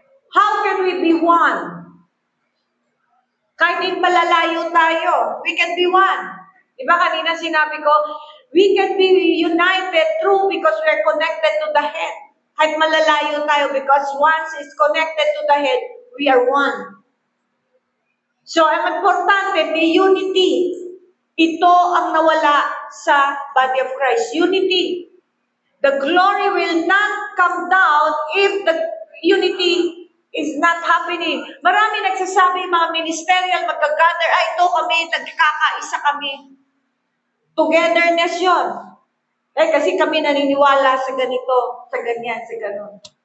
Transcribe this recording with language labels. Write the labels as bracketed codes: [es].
[en] How can we be one? [tl] Kahit din malalayo tayo, [en] we can be one. [tl] Diba kanina sinabi ko, [en] we can be united through because we're connected to the head. [tl] Kahit malalayo tayo [en] because once is connected to the head, we are one. [tl] So, ang importante, may unity. Ito ang nawala sa [en] body of Christ. Unity. The glory will not come down if the unity is not happening. [tl] Marami nagsasabi, mga ministerial, magka-gather, ito kami, nagkakaisa kami. Togetherness yun. Kasi kami naniniwala sa ganito, sa ganyan, sa ganon.